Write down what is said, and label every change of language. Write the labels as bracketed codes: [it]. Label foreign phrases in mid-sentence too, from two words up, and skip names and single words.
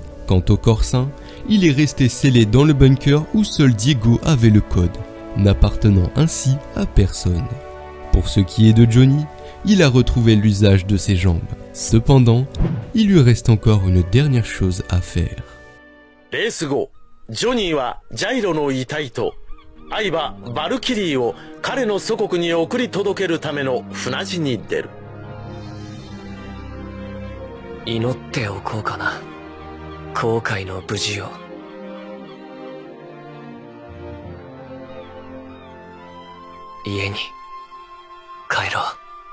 [fr] Quant au Corsin, il est resté scellé dans le bunker où seul Diego avait le code, n'appartenant ainsi à personne. Pour ce qui est de Johnny, il a retrouvé l'usage de ses jambes. Cependant, il lui reste encore une dernière chose à faire. [ja] レース後、ジョニーはジャイロの遺体と愛馬バルキリーを彼の祖国に送り届けるための船路に出る。祈っておこうかな。航海の無事を。家に帰ろう。